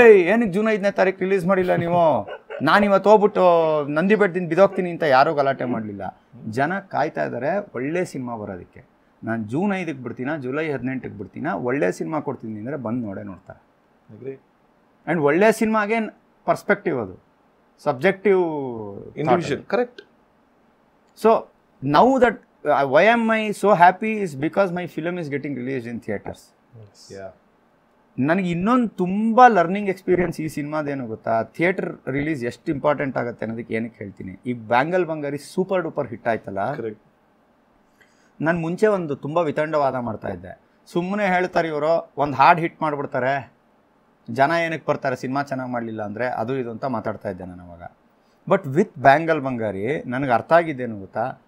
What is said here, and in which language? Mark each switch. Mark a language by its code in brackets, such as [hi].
[kn] ಏನಕ್ಕೆ ಜೂನ್ 5ನೇ ತಾರೀಕು ರಿಲೀಸ್ ಮಾಡಿಲ್ಲ ನೀವು, ನಾನು ಇವತ್ತು ಹೋಗ್ಬಿಟ್ಟು ನಂದಿ ಬೆಟ್ಟದಿಂದ ಬಿದೋಗ್ತೀನಿ ಅಂತ ಯಾರೂ ಗಲಾಟೆ ಮಾಡಲಿಲ್ಲ. ಜನ ಕಾಯ್ತಾ ಇದ್ದಾರೆ ಒಳ್ಳೆ ಸಿನಿಮಾ ಬರೋದಕ್ಕೆ. ನಾನು ಜೂನ್ 5ಕ್ಕೆ ಬಿಡ್ತೀನ, ಜುಲೈ 18ಕ್ಕೆ ಬಿಡ್ತೀನ, ಒಳ್ಳೆ ಸಿನಿಮಾ ಕೊಡ್ತೀನಿ ಅಂದರೆ ಬಂದು ನೋಡ್ತಾರೆ. ಆ್ಯಂಡ್ ಒಳ್ಳೆ ಸಿನಿಮಾಗೆ ಪರ್ಸ್ಪೆಕ್ಟಿವ್, ಅದು subjective [en] Individual. Correct. So now that why am I so happy is because my film is getting released in theaters. [kn] ನನಗೆ ಇನ್ನೊಂದು ತುಂಬ ಲರ್ನಿಂಗ್ ಎಕ್ಸ್ಪೀರಿಯನ್ಸ್ ಈ ಸಿನಿಮಾದೇನು ಗೊತ್ತಾ, ಥಿಯೇಟರ್ ರಿಲೀಸ್ ಎಷ್ಟು ಇಂಪಾರ್ಟೆಂಟ್ ಆಗುತ್ತೆ ಅನ್ನೋದಕ್ಕೆ ಏನಕ್ಕೆ ಹೇಳ್ತೀನಿ. ಈಗ ಬ್ಯಾಂಗಲ್ ಬಂಗಾರಿ ಸೂಪರ್ ಡೂಪರ್ ಹಿಟ್ ಆಯ್ತಲ್ಲ, ನಾನು ಮುಂಚೆ ಒಂದು ತುಂಬ ವಿತಂಡವಾದ ಮಾಡ್ತಾ ಇದ್ದೆ. ಸುಮ್ಮನೆ ಹೇಳ್ತಾರೆ ಇವರು, ಒಂದು ಹಾಡು ಹಿಟ್ ಮಾಡಿಬಿಡ್ತಾರೆ, ಜನ ಏನಕ್ಕೆ ಬರ್ತಾರೆ ಸಿನಿಮಾ ಚೆನ್ನಾಗಿ ಮಾಡಲಿಲ್ಲ ಅಂದರೆ, ಅದು ಇದು ಅಂತ ಮಾತಾಡ್ತಾ ಇದ್ದೆ ನಾನು ಅವಾಗ. ಬಟ್ ವಿತ್ ಬ್ಯಾಂಗಲ್ ಬಂಗಾರಿ ನನಗೆ ಅರ್ಥ ಆಗಿದ್ದೇನು ಗೊತ್ತಾ,